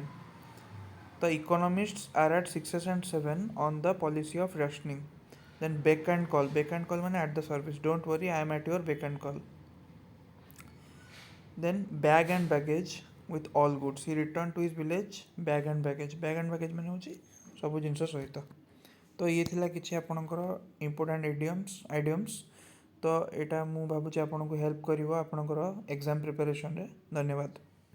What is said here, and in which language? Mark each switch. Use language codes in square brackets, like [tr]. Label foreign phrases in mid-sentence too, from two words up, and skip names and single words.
[en] The economists are at 6s and 7 on the policy of rationing. Then beck and call. Beck and call means at the service. Don't worry, I am at your beck and call. Then bag and baggage with all goods. He returned to his village bag and baggage. Bag and baggage [or] ମାନେ ହେଉଛି ସବୁ ଜିନିଷ ସହିତ। ତ ଏ ଥିଲା କିଛି ଆପଣଙ୍କର ଇମ୍ପର୍ଟାଣ୍ଟ ଆଇଡିଅମ୍ସ। ତ ଏଟା ମୁଁ ଭାବୁଛି ଆପଣଙ୍କୁ ହେଲ୍ପ କରିବ ଆପଣଙ୍କର [en] exam preparation [or] ରେ। ଧନ୍ୟବାଦ।